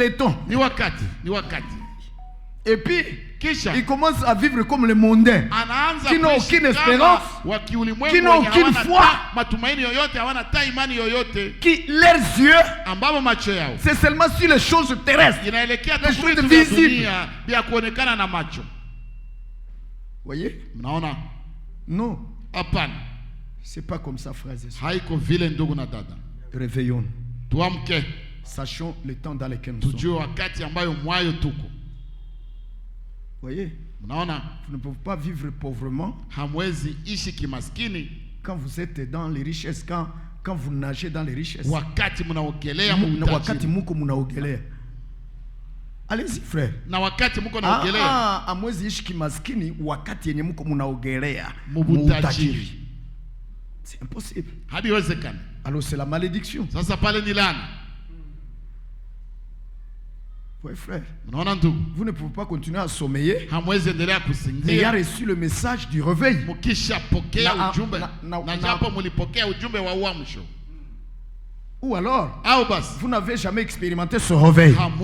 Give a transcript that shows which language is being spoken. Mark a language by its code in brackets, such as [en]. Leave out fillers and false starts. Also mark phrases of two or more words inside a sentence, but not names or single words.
[fr] Et puis, il commence à vivre comme les mondains, qui n'ont aucune espérance, qui n'ont aucune foi, qui leurs yeux, c'est seulement sur les choses terrestres, les choses visibles. Voyez? [sw] Mnaona? [fr] Non. [sw] Hapana. [fr] C'est pas comme ça, frères et sœurs. [sw] Haiko vile ndugu na dada. [fr] Réveillons. [sw] Tuamke. [fr] Sachons le temps dans lequel nous sommes. [sw] Tujue wakati ambayo mwayo tuko. [fr] Voyez? [sw] Mnaona? [fr] Vous ne pouvez pas vivre pauvrement. [sw] Hamwezi ishi kimaskini. [fr] Quand vous êtes dans les richesses, quand vous nagez dans les richesses. [sw] Wakati mnaogelea mtajiri. Wakati muko mnaogelea. [fr] Allez-y frère. [sw] Na wakati muko naogelea. Hamwezi ishi kimaskini wakati yenye muko mnaogelea. Mutajiri. [fr] C'est impossible. [sw] Hadiwezekana. [fr] Alors c'est la malédiction. [sw] Sasa pale ni laana. [fr] Oui, frère. Vous ne pouvez pas continuer à sommeiller. Et a reçu le message du réveil. Ou alors, vous n'avez jamais expérimenté ce réveil.